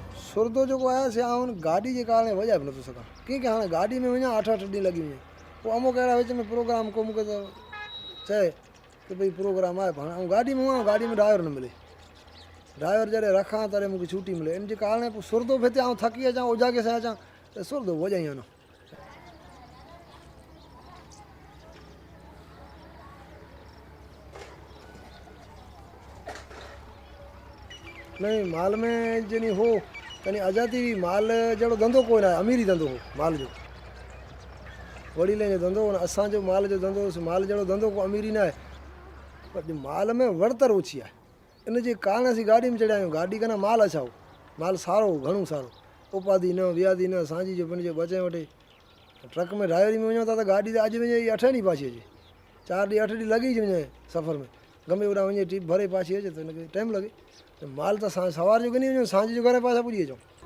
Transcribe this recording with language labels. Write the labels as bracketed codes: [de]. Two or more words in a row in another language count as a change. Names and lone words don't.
[kfr] सुरदो जो आयासीं आउं गाॾी जे कारण वॼाए बि नथो सघां क्योंकि हाणे गाॾी में वञा 8-8 ॾींहं लॻी वञे पोइ अमुक अहिड़ा विच में प्रोग्राम को मूंखे त चए की भई प्रोग्राम आहे पाण ऐं गाॾी में वञा गाॾी में ड्राइवर न मिले ड्राइवर जॾहिं रखां तॾहिं मूंखे छुटी मिले इन जे कारण पोइ सुरदो बि हिते आउं थकी अचां उजागे सां अचां त सुरदो वॼाई वञो नहीं माल में जनी हो तनी आज़ादी हुई माल जहिड़ो धंधो कोई न आहे अमीरी धंधो हो माल जो वडीले जो धंधो हो असांजो माल जो धंधो माल जहिड़ो धंधो को अमीरी न आहे पर माल में वड़तर ओछी आहे इन जे कारण असीं गाॾी में चढ़िया आहियूं गाॾी कना माल अछाओ माल सारो घणो सारो उपाधी न वियादी न सांझी जो पंहिंजो बचे वठे ट्रक में ड्राइवरी में वञो था त गाॾी त अॼु वञे 8 ॾींहं पाछी अचे 4 ॾींहं 8 ॾींहं लॻी वञे सफ़र में गमे होॾां वञे टीप भरे पाछी अचे त हिनखे टाइम लॻे माल त सवार जो गिनी वञो सांझ जो घर पासा पुॼी अचूं